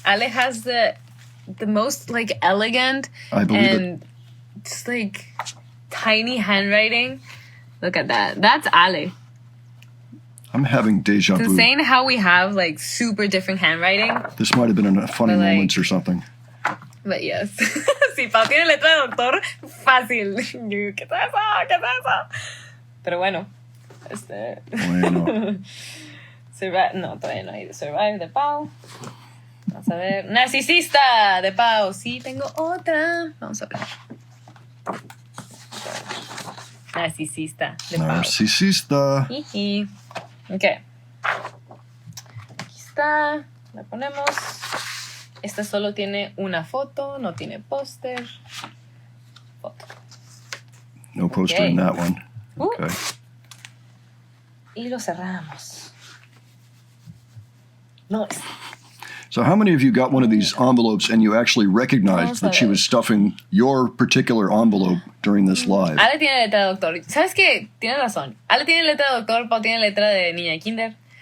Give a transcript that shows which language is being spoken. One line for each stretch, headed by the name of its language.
English: Ale has the most like elegant I believe and just like tiny handwriting. Look at that. That's Ale. I'm having deja It's vu. insane how we have like super different handwriting. This might have been in a funny But, like, moments or something. But yes.
Spanish: Si Pau tiene letra de doctor, fácil. ¿Qué es eso? ¿Qué es eso? Pero bueno. Bueno. Survive, no, todavía no hay Survive de Pau. Vamos a ver. Narcisista de Pau. Sí, tengo otra. Vamos a ver. Narcisista de Pau. Narcisista. Jiji. Ok. Aquí está. La ponemos. Esta solo tiene una foto, no tiene póster. Foto.
English: No poster in that one. Okay.
Spanish: Y lo cerramos.
English: Nice. So how many of you got one of these envelopes and you actually recognized that she was stuffing your particular envelope during this live?
Spanish: Ale tiene letra de doctor. ¿Sabes qué? Tienes razón. Ale tiene letra de doctor, Pau tiene letra de niña de kinder.